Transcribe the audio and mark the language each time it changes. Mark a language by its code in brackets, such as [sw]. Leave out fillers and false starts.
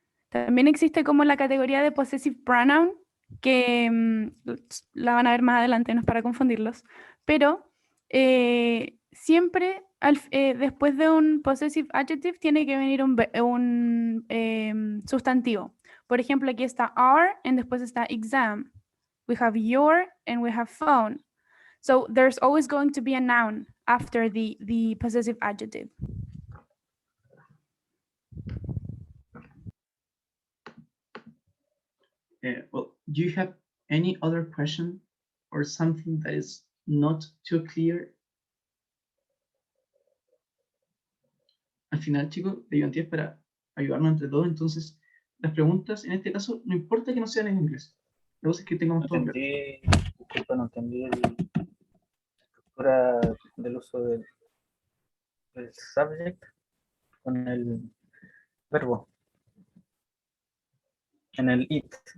[es] También existe como la categoría de possessive pronoun, que la van a ver más adelante, no es para confundirlos, pero siempre después de un possessive adjective tiene que venir un sustantivo. Por ejemplo, aquí está are y después está exam. [en] We have your and we have phone. So there's always going to be a noun after the possessive adjective. Well, do you have any other question or something that is not too clear? [es] Al final, chicos, la ayudantía es para ayudarnos entre todos, entonces las preguntas en este caso no importa que no sean en inglés, la cosa es que tengamos todo en inglés. Disculpa, no entendí la estructura del uso del subject con el verbo en el it.